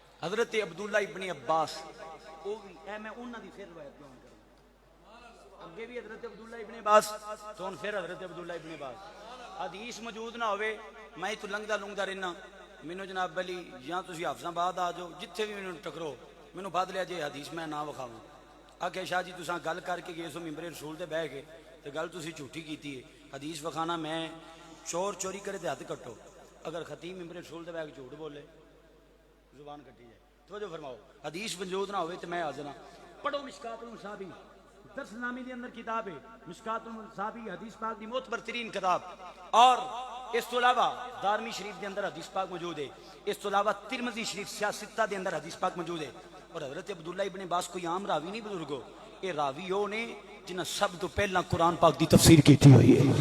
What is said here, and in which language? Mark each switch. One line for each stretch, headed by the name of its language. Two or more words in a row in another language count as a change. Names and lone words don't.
Punjabi: حضرت عبداللہ ابن عباس وہ بھی میں انہاں دی پھر روایت بیان کروں اگے بھی حضرت عبداللہ ابن عباس تو پھر حضرت عبداللہ ابن عباس حدیث موجود نہ ہوئے میں تو لنگدا رہنا مینوں جناب علی یا تسی حافظ آباد آ جاؤ جتھے بھی مینوں ٹکرو مینوں بد لیا جے حدیث میں نہ وکھاواں آکھے شاہ جی تساں گل کر کے گئے سو ممبر رسول تے بیٹھ کے تے گل تسی جھوٹی کیتی ہے حدیث وکھانا میں چور چوری کرے تے ہاتھ کٹو اگر خطیب ممبر رسول تے بیٹھ کے جھوٹ بولے زبان کٹی جائے توجہ فرماؤ حدیث موجود نہ ہوئے تے میں حاضر ہاں پڑھو مشکات المصابی درس نامی دے اندر کتاب ہے مشکات المصابی حدیث پاک دی معتبر ترین کتاب اور اس تو علاوہ دارمی شریف دے اندر حدیث پاک موجود ہے اس تو علاوہ ترمذی شریف سیاستہ دے اندر حدیث پاک موجود ہے اور حضرت عبداللہ ابن عباس کوئی عام راوی نہیں بزرگو یہ راوی وہ نے جنہیں سب تو پہلا قرآن پاک دی تفسیر کیتی ہوئی